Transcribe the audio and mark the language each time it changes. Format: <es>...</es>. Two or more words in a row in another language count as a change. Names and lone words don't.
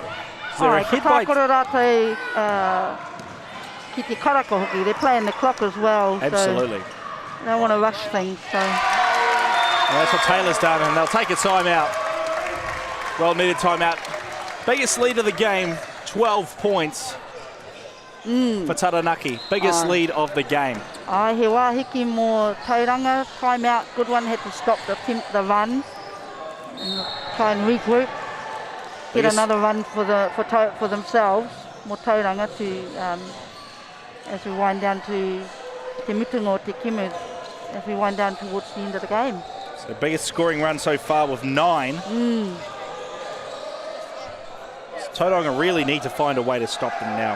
<en>They're playing the clock as well. Absolutely. So they don't want to rush things. So. Well, that's what Taylor's done, and they'll take a timeout. Well needed timeout. Biggest lead of the game, 12 points for Taranaki. Biggest lead of the game.</en> <mi>He wahiki mō tauranga,</mi> <en>timeout, good one, had to stop the run and try and regroup. Get another run for themselves, mō tauranga to as we wind down to</en> <mi>Te Mutunga Te Kimu,</mi> <en>as we wind down towards the end of the game. So biggest scoring run so far with 9. Tauranga really need to find a way to stop them now.</en>